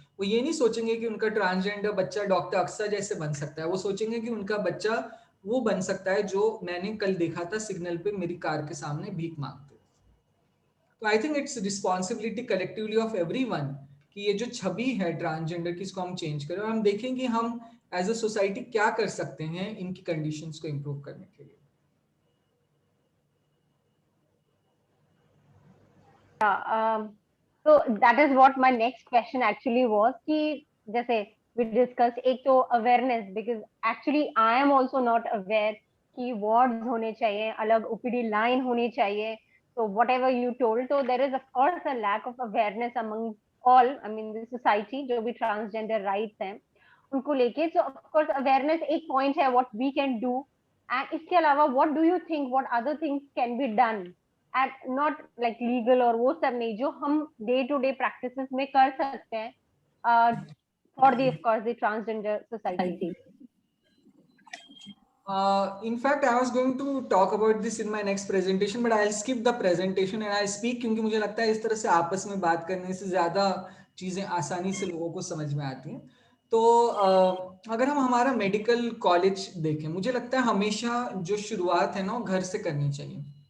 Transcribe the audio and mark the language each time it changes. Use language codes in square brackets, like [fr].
[hi] वो ये नहीं सोचेंगे कि उनका ट्रांसजेंडर बच्चा डॉक्टर अक्सा जैसे बन सकता है, वो सोचेंगे कि उनका बच्चा वो बन सकता है जो मैंने कल देखा था सिग्नल पे मेरी कार के सामने भीख मांगते. तो [en] I think it's responsibility collectively of everyone [hi] कि ये जो छवि है ट्रांसजेंडर की इसको हम चेंज करें, और हम देखें कि हम एज अ सोसाइटी क्या कर सकते हैं इनकी कंडीशंस को इम्प्रूव करने के लिए. [en] so that is what my next question actually was कि जैसे we discussed [hi] एक तो [en] awareness, because actually I am also not aware [hi] कि wards होने चाहिए, अलग OPD line होनी चाहिए. [en] So whatever you told, so there is of course a lack of awareness among all, I mean the society [hi] जो भी transgender rights हैं उनको लेके. [en] So of course awareness एक point है what we can do, and इसके अलावा what do you think what other things can be done at not like legal और वो सब नहीं, [hi] जो हम day to day practices में कर सकते हैं [en] for the of course the transgender society. In fact, I was going to talk about this in my next presentation, but I'll skip the presentation and I'll speak [hi] क्योंकि मुझे लगता है इस तरह से आपस में बात करने से ज्यादा चीजें आसानी से लोगों को समझ में आती हैं. तो अगर हम हमारा मेडिकल कॉलेज देखें, मुझे लगता है हमेशा जो शुरुआत है ना वो घर से करनी चाहिए.